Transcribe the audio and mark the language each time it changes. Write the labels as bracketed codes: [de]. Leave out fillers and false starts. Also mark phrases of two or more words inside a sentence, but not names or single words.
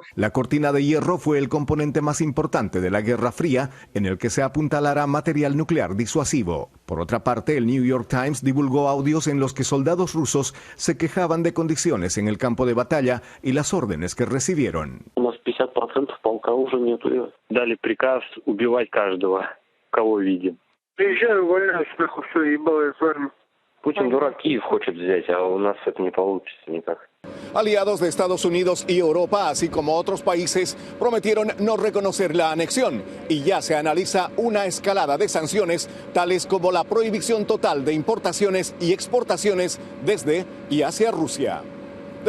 [es] La cortina de hierro fue el componente más importante de la Guerra Fría, en el que se apuntalará material nuclear disuasivo. Por otra parte, el New York Times divulgó audios en los que soldados rusos se quejaban de condiciones en el campo de batalla y las órdenes que recibieron. [ru] полка уже нету. Дали приказ убивать каждого, кого видим. Приезжаю, увольняюсь, нахуй, все, ебало с армией. Путин дурак, Киев хочет взять, а у нас это не получится никак. [es] Aliados de Estados Unidos y Europa, así como otros países, prometieron no reconocer la anexión y ya se analiza una escalada de sanciones, tales como la prohibición total de importaciones y exportaciones desde y hacia Rusia.